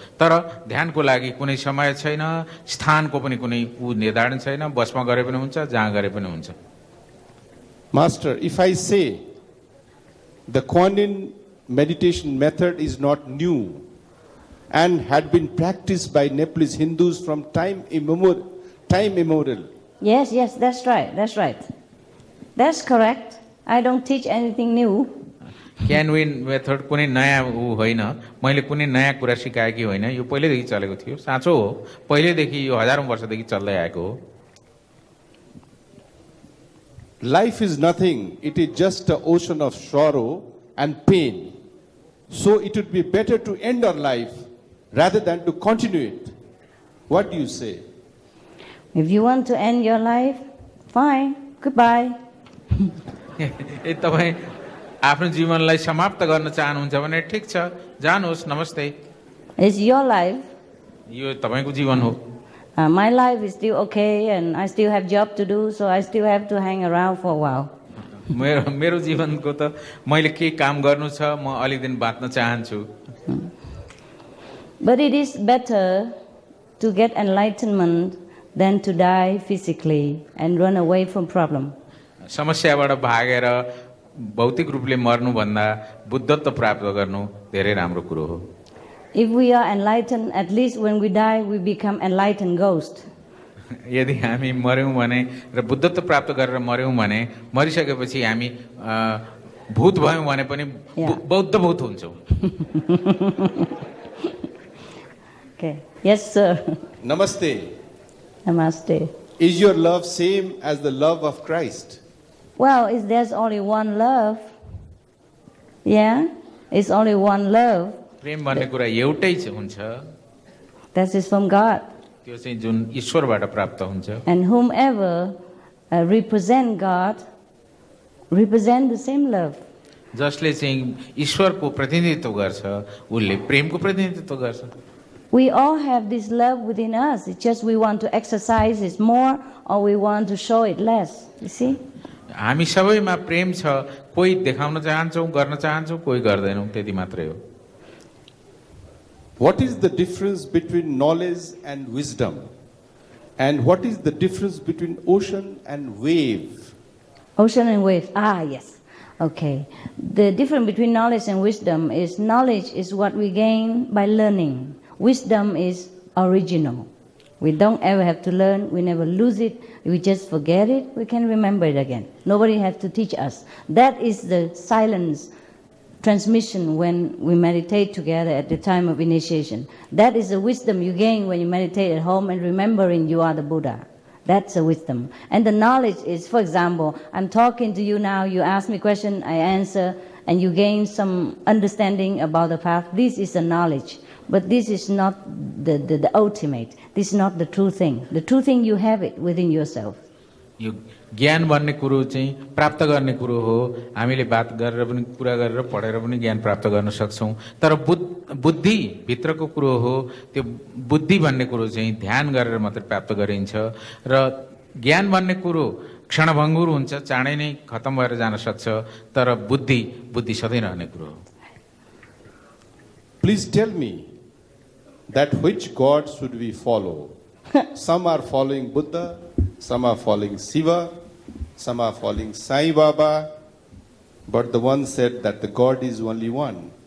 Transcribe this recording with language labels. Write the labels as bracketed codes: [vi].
[ne] तर ध्यानको लागि कुनै समय छैन, स्थानको पनि कुनै निर्धारण छैन, बसमा गरे पनि हुन्छ, जहाँ गरे पनि हुन्छ। [en] Master, if I say the Kuan Yin meditation method is not new and had been practiced by Nepalese Hindus from time immemorial. Yes, that's right. That's correct. I don't teach anything new. [ne] Can win method कुनै नयाँ होइन, मैले कुनै नयाँ कुरा सिकाएकी होइन, यो पहिलेदेखि चलेको थियो। साँचो हो, पहिलेदेखि यो हजारौं वर्षदेखि चल्दै आएको हो। [en] Life is nothing. It is just an ocean of sorrow and pain. So it would be better to end our life rather than to continue it. What do you say? If you want to end your life, fine. Goodbye. [ne] तपाईँ आफ्नो जीवनलाई समाप्त गर्न चाहनुहुन्छ भने ठिक छ, जानुहोस्, नमस्ते। [en] It's your life. [ne] यो तपाईको जीवन हो। [en] My life is still okay, and I still have job to do, so I still have to hang around for a while. [ne] मेरो जीवनको त मैले के काम गर्नु छ, म अलि दिन बाँच्न चाहन्छु। [en] But it is better to get enlightenment than to die physically and run away from problem. [ne] समस्याबाट भागेर भौतिक रूपले मर्नुभन्दा बुद्धत्व प्राप्त गर्नु धेरै राम्रो कुरो हो। [en] If we are enlightened, at least when we die, we become enlightened ghost. [ne] यदि हामी मर्यौं भने र बुद्धत्व प्राप्त गरेर मर्यौं भने, मरिसकेपछि हामी भूत भयौं भने पनि बौद्ध भूत हुन्छौं। [en] Okay. Yes, sir. Namaste. Namaste. Is your love same as the love of Christ? Well, there's only one love. Yeah, it's only one love. [ne] प्रेम भन्ने कुरा एउटै हुन्छ, [en] That is from God. [ne] त्यो चाहिँ जुन ईश्वरबाट प्राप्त हुन्छ। [en] And whomever represent God, represent the same love. [ne] जसले चाहिँ ईश्वरको प्रतिनिधित्व गर्छ, उसले प्रेमको प्रतिनिधित्व गर्छ। [en] We all have this love within us. It's just we want to exercise it more or we want to show it less. You see? [ne] हामी सबैमा प्रेम छ, कोही देखाउन चाहन्छौं, गर्न चाहन्छौं, कोही गर्दैनौं, त्यति मात्रै हो। [en] What is the difference between knowledge and wisdom? And what is the difference between ocean and wave? Ocean and wave. Yes. Okay. The difference between knowledge and wisdom is knowledge is what we gain by learning. Wisdom is original. We don't ever have to learn. We never lose it. We just forget it. We can remember it again. Nobody has to teach us. That is the silence transmission when we meditate together at the time of initiation. That is the wisdom you gain when you meditate at home and remembering you are the Buddha. That's a wisdom. And the knowledge is, for example, I'm talking to you now, you ask me a question, I answer, and you gain some understanding about the path. This is the knowledge. But this is not the ultimate. This is not the true thing. The true thing, you have it within yourself. [ne] यो ज्ञान भन्ने कुरो चाहिँ प्राप्त गर्ने कुरो हो। हामीले बात गरेर पनि कुरा गरेर पढेर पनि ज्ञान प्राप्त गर्न सक्छौँ। तर बुद्धि भित्रको कुरो हो। त्यो बुद्धि भन्ने कुरो चाहिँ ध्यान गरेर मात्रै प्राप्त गरिन्छ र ज्ञान भन्ने कुरो क्षणभङ्गुर हुन्छ, चाँडै नै खतम भएर जान सक्छ। तर बुद्धि सधैँ रहने कुरो हो। [en] Please tell me that which God should we follow? Some are following Buddha, some are following Shiva, some are following Sai Baba, but the one said that the God is only one.